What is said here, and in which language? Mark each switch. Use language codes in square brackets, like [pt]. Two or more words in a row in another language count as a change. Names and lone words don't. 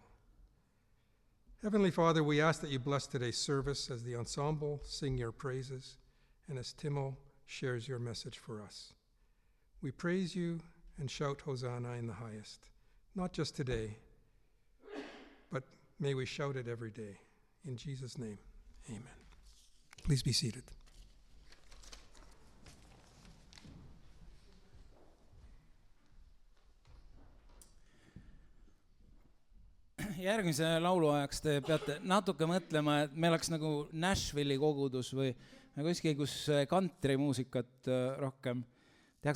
[en] Heavenly Father, we ask that you bless today's service as the ensemble sing your praises and as Timo shares your message for us. We praise you and shout Hosanna in the highest, not just today, but may we shout it every day. In Jesus' name, amen. Please be seated. [et] Järgmise laulu ajaks te peate natuke mõtlema, et me oleks nagu Nashville'i kogudus või kuskil, kus kantrimuusikat rohkem tehakse.